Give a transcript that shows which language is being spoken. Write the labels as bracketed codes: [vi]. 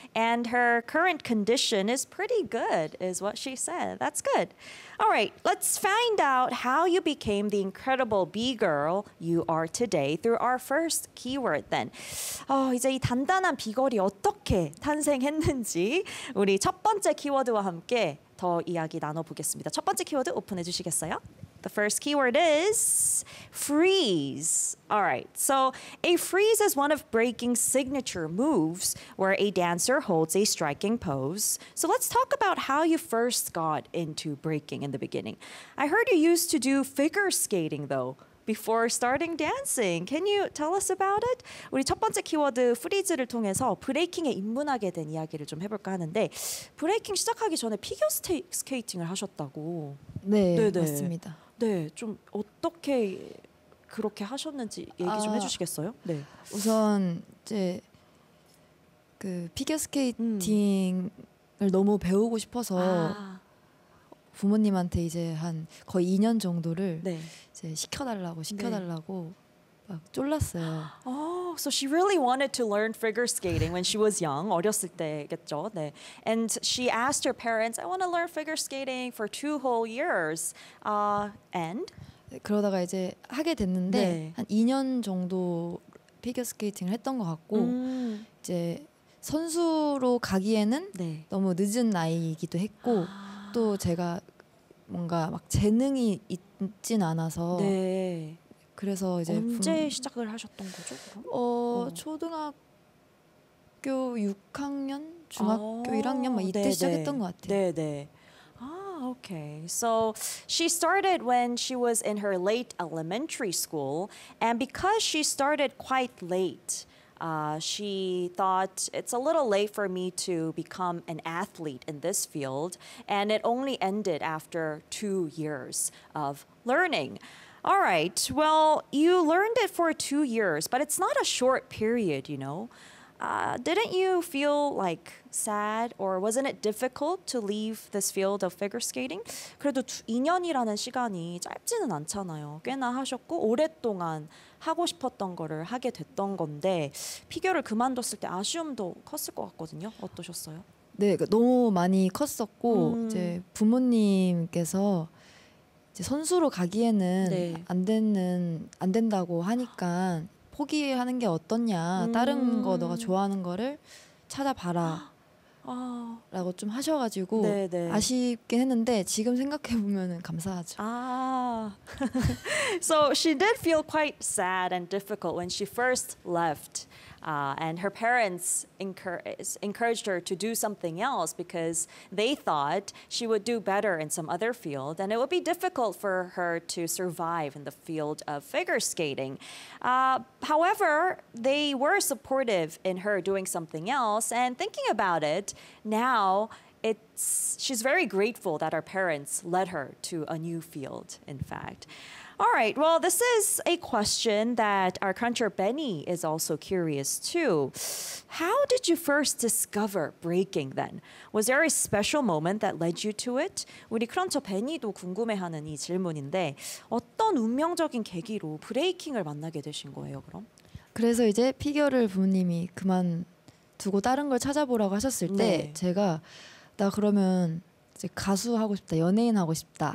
[en] And her current condition is pretty good, is what she said. That's good. All right, let's find out how you became the incredible B-girl you are today through our first keyword then. [ko] 이제 이 단단한 B-girl이 어떻게 탄생했는지 우리 첫 번째 키워드와 함께 더 이야기 나눠보겠습니다. 첫 번째 키워드 오픈해 주시겠어요? [en] The first keyword is freeze. All right, so a freeze is one of breaking's signature moves where a dancer holds a striking pose. So let's talk about how you first got into breaking in the beginning. I heard you used to do figure skating, though, before starting dancing. Can you tell us about it? [ko] 우리 첫 번째 키워드 freeze를 통해서 브레이킹에 입문하게 된 이야기를 좀 해볼까 하는데 브레이킹 시작하기 전에 피겨 스케이팅을 하셨다고. 네, 네네. 맞습니다. 네, 좀 어떻게 그렇게 하셨는지 얘기 좀 해주시겠어요? 네, 우선 이제 그 피겨 스케이팅을 너무 배우고 싶어서 부모님한테 이제 한 거의 2년 정도를 네. 이제 시켜달라고 네. 막 쫄랐어요. [en] Oh, so she really wanted to learn figure skating when she was young, [ko] 어렸을 때겠죠? [en] 네, and she asked her parents, "I want to learn figure skating for 2 whole years." And [ko] 그러다가 이제 하게 됐는데 네. 한 2년 정도 피겨 스케이팅을 했던 것 같고 이제 선수로 가기에는 네. 너무 늦은 나이이기도 했고 또 제가 뭔가 막 재능이 있진 않아서 네. 그래서 이제 언제 시작을 하셨던 거죠? 초등학교 6학년, 중학교 1학년 막 이때 네네. 시작했던 것 같아요. 네네. [en] Okay, so she started when she was in her late elementary school, and because she started quite late, she thought it's a little late for me to become an athlete in this field, and it only ended after 2 years of learning. All right, well, you learned it for 2 years, but it's not a short period, you know. Didn't you feel like sad or wasn't it difficult to leave this field of figure skating? [ko] 그래도 2년이라는 시간이 짧지는 않잖아요. 꽤나 하셨고 오랫동안 하고 싶었던 거를 하게 됐던 건데 피겨를 그만뒀을 때 아쉬움도 컸을 것 같거든요. 어떠셨어요? 네, 너무 많이 컸었고 이제 부모님께서 이제 선수로 가기에는 네. 안 된다고 하니까 포기하는 게 어떻냐, 다른 거 너가 좋아하는 거를 찾아봐라 라고 좀 하셔가지고 네네. 아쉽긴 했는데 지금 생각해보면 감사하죠. [en] So she did feel quite sad and difficult when she first left. And her parents encouraged her to do something else because they thought she would do better in some other field and it would be difficult for her to survive in the field of figure skating. However, they were supportive in her doing something else and thinking about it, now she's very grateful that her parents led her to a new field, in fact. All right, well, this is a question that our cruncher Benny is also curious too. How did you first discover breaking then? Was there a special moment that led you to it? [ko] 우리 크런처 베니도 궁금해하는 이 질문인데 어떤 운명적인 계기로 브레이킹을 만나게 되신 거예요, 그럼? 그래서 이제 피겨를 부모님이 그만두고 다른 걸 찾아보라고 하셨을 때 네. 제가 나 그러면 이제 가수 하고 싶다, 연예인 하고 싶다